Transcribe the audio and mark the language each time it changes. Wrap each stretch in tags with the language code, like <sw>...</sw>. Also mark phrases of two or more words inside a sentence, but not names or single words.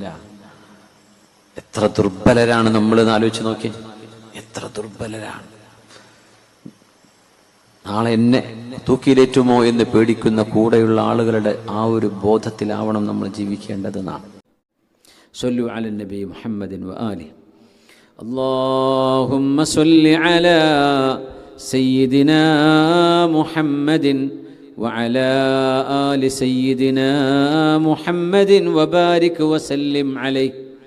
<ml>എത്ര ദുർബലരാണ് നമ്മൾ എന്ന് ആലോചിച്ച് നോക്കി. എത്ര ദുർബലരാണ്. നാളെ എന്നെ തൂക്കിയിലേറ്റുമോ എന്ന് പേടിക്കുന്ന കൂടെയുള്ള ആളുകളുടെ ആ ഒരു ബോധത്തിലാവണം നമ്മൾ ജീവിക്കേണ്ടത്.</ml> <ar>നാം صلوا على النبي محمد وآله. اللهم صل على سيدنا محمد وعلى آل سيدنا محمد وبارك وسلم عليه.</ar>